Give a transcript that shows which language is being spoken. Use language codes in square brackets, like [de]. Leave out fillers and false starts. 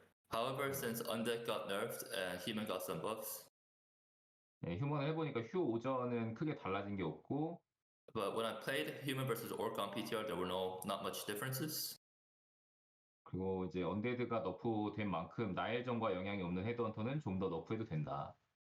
[en] However, since Undead got nerfed and Human got some buffs, [ko] 휴먼을 해보니까 휴 오전은 크게 달라진 게 없고 [en] but when I played Human versus Orc on PTR, there were not much differences. [ko] 그리고 이제 언데드가 너프된 만큼 나일전과 영향이 없는 헤드헌터는 좀 더 너프해도 된다.